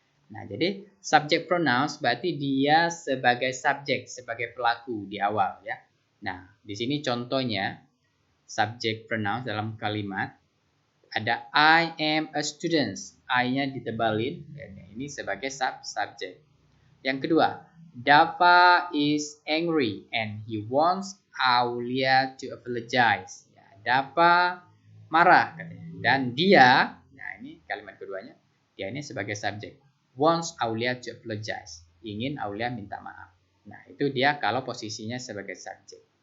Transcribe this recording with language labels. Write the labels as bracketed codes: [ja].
[id] Nah, jadi subject pronouns berarti dia sebagai subjek, sebagai pelaku di awal, ya. Nah, di sini contohnya subject pronouns dalam kalimat ada [en] I am a student. [id] I-nya ditebalin, ini sebagai subject. Yang kedua, [en] Dava is angry and he wants Aulia to apologize. [id] Ya, Dava marah katanya. Dan dia, nah ini kalimat keduanya, dia ini sebagai subjek. [en] Wants Aulia to apologize. [id] Ingin Aulia minta maaf. Nah, itu dia kalau posisinya sebagai subjek.